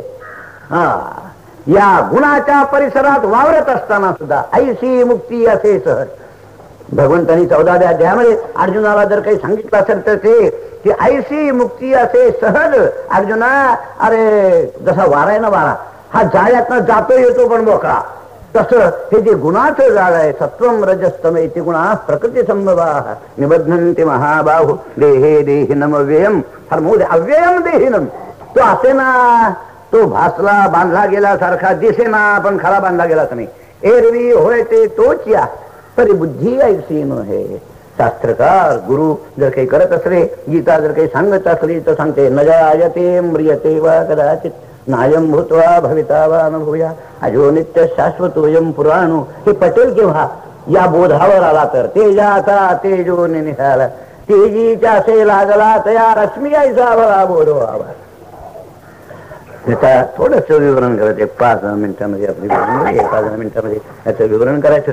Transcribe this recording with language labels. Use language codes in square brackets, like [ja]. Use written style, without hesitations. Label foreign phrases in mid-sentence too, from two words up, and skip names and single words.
[mr] हा, या गुणाच्या परिसरात वावरत असताना सुद्धा ऐशी मुक्ती असे सहज. भगवंतांनी 14व्या अध्यायामध्ये अर्जुनाला जर काही सांगितलं असेल तर ते की ऐशी मुक्ती असे सहज. अर्जुना, अरे जसा वारा आहे ना, वारा हा जाळ्यातनं जातो येतो पण मोकळा, तसं हे जे गुणाचं जाळ आहे [sa] सत्वम रजस्तम इति गुणा प्रकृती संभवा निबध्नन्ति महाबाहु देहे देहिनम अव्ययम. [mr] फार मोठे [sa] अव्ययम देहिनम. [mr] तो असे ना, तो भासला बांधला गेल्यासारखा दिसे ना, पण खरा बांधला गेलाच नाही. एरवी होय ते तोच या तरी बुद्धी ऐसी न हे. शास्त्रकार गुरु जर काही करत असले, गीता जर काही सांगत असली तर सांगते [sa] न जायते म्रियते वा कदाचित नायम भूत्वा भविता वा अनुभूया अजो नित्य शाश्वतोयम पुराणो. [mr] हे पटेल केव्हा? या बोधावर आला तर. तेजाचा तेजो निघाला तेजीच्या से लागला तया रश्मी ऐसा भला बोध व्हावा. त्याचा थोडस विवरण करायचं 5 मिनिटांमध्ये आपली 5 मिनिटांमध्ये याचं विवरण करायचं.